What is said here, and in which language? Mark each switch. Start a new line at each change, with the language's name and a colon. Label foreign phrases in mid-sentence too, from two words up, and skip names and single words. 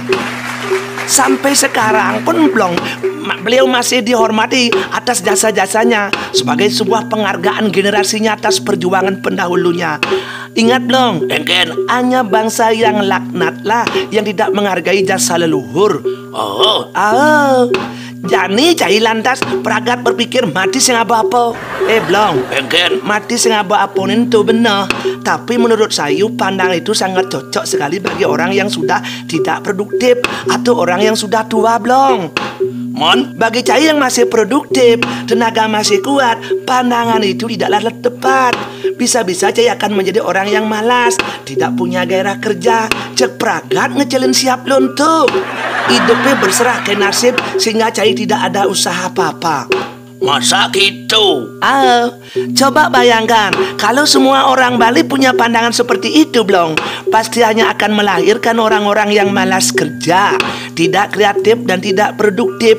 Indonesian: Sampai sekarang pun Blong, beliau masih dihormati atas jasa-jasanya sebagai sebuah penghargaan generasinya atas perjuangan pendahulunya. Ingat Blong, Engken. hanya bangsa yang laknatlah yang tidak menghargai jasa leluhur.
Balinese: Jani cai lantas peragat berpikir mati sing apa-apa. Blong, Engken. mati sing
Indonesian: apa-apa itu benar. Tapi menurut saya pandang itu sangat cocok sekali bagi orang yang sudah tidak produktif atau orang yang sudah tua Blong. Mon, Bagi cai yang masih produktif, tenaga masih kuat, pandangan itu tidaklah tepat. Bisa-bisa cai akan menjadi orang yang malas, tidak punya gairah kerja,
Balinese: cek pragat ngecelin siap lontok.
Indonesian: hidupnya berserah ke nasib sehingga Cai tidak ada usaha apa-apa. Masa gitu? Coba bayangkan kalau semua orang Bali punya pandangan seperti itu, Blong. Pasti hanya akan melahirkan orang-orang yang malas kerja, tidak kreatif dan tidak produktif.